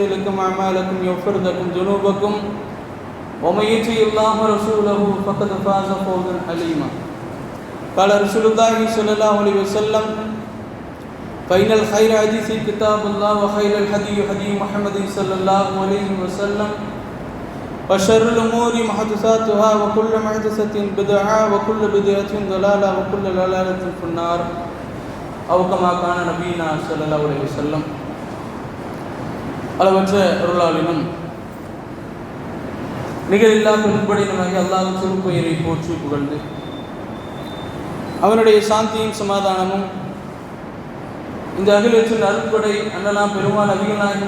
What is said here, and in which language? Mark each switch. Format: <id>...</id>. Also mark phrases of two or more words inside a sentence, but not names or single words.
<ar>لكم أعمالكم ويغفر لكم ذنوبكم ومن يطع الله ورسوله فقد فاز فوزا عظيما قال رسول الله صلى الله عليه وسلم فإن الخير حديث كتاب الله وخير الهدي هدي محمد صلى الله عليه وسلم وشر الأمور محدثاتها وكل محدثة بدعة وكل بدعة ضلالة وكل ضلالة في النار أو كما كان نبينا صلى الله عليه وسلم.</ar> <ta>அளவற்ற அருளாளினும் நிகரில்லா பெரும்படினமாக அல்லாஹ் திருப்பெயரை போற்றி புகழ்ந்து அவனுடைய சாந்தியும் சமாதானமும் இந்த அகிலத்தின் அருட்படை அண்ணலாம் பெருமாள் நபிகள் நாயகம்</ta>